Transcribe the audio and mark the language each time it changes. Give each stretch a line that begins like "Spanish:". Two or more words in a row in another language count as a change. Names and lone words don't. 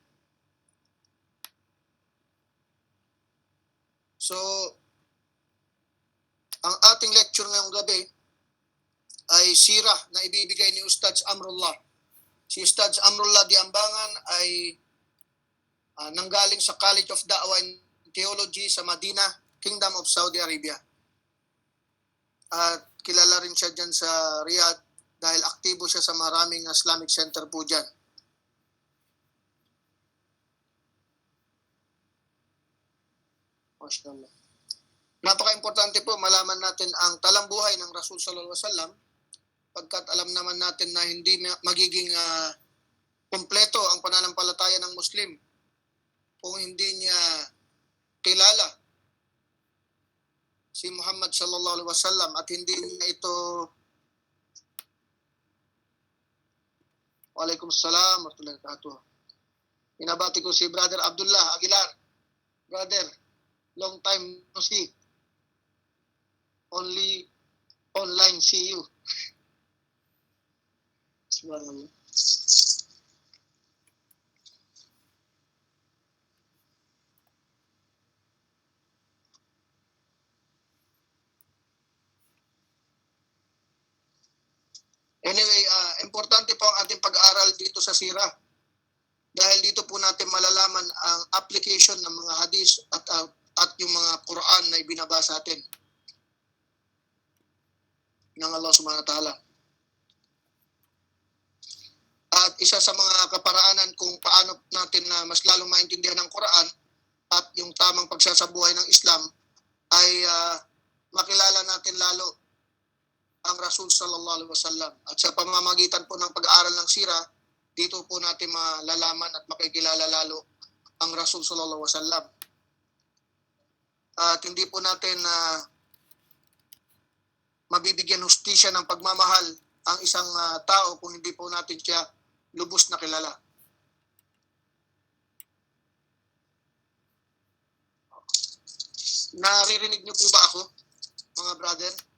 Filipino: So, ang ating lecture ngayong gabi ay sirah na ibibigay ni Ustadz Amrullah. Si Ustadz Amrullah Diambangan ay nanggaling sa College of Da'wah and Theology sa Madinah, Kingdom of Saudi Arabia. At kilala rin siya dyan sa Riyadh dahil aktibo siya sa maraming
English: Islamic center
Filipino: po dyan. Mashallah. Napaka-importante po malaman natin ang talambuhay ng Rasul
Arabic: صلى الله عليه وسلم
Filipino: pagkat alam naman natin na hindi magiging kumpleto ang pananampalataya ng Muslim kung hindi niya kilala si Muhammad
Arabic: صلى الله عليه وسلم
Filipino: at hindi niya ito.
Arabic: وعليكم السلام ورحمة الله وبركاته.
Filipino: Binabati ko si Brother Abdullah Aguilar.
English: Brother, long time no see. only online see you. Subhanallah.
Filipino: Anyway, importante po ang ating pag-aaral dito sa sira. Dahil dito po natin malalaman ang application ng mga hadis at yung mga Quran na ibinabasa natin ng Allah
Arabic: سبحانه وتعالى.
Filipino: At isa sa mga kaparaanan kung paano natin na mas lalong maintindihan ng Quran at yung tamang pagsasabuhay ng Islam ay makilala natin lalo ang Rasul
Arabic: صلى الله عليه وسلم.
Filipino: At sa pamamagitan po ng pag-aaral ng sira, dito po natin malalaman at makikilala lalo ang Rasul
Arabic: صلى الله عليه وسلم.
Filipino: At hindi po natin mabibigyan hustisya ng pagmamahal ang isang tao kung hindi po natin siya lubos na kilala. Naririnig niyo po ba ako, mga brother?